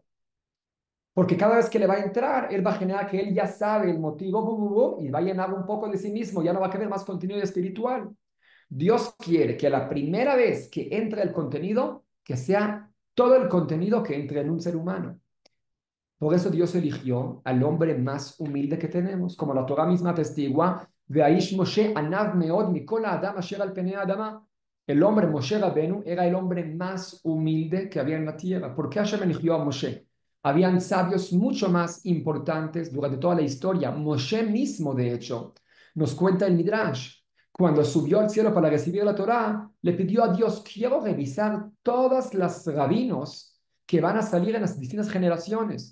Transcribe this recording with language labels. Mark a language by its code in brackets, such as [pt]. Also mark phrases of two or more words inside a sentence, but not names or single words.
[es] Porque cada vez que le va a entrar, él va a generar que él ya sabe el motivo y va a llenar un poco de sí mismo, ya no va a querer más contenido espiritual. Dios quiere que a la primera vez que entre el contenido, que sea todo el contenido que entre en un ser humano. Por eso Dios eligió al hombre más humilde que tenemos, como la Torah misma testigua, [he] "והאיש משה ענו מאד מכל האדם אשר על פני האדמה". [es] El hombre Moshe Rabenu era el hombre más humilde que había en la tierra. ¿Por qué Hashem eligió a Moshe? Habían sabios mucho más importantes durante toda la historia. Moshe mismo, de hecho, nos cuenta el Midrash. cuando subió al cielo para recibir la Torá, le pidió a Dios, quiero revisar todas las rabinos que van a salir en las distintas generaciones.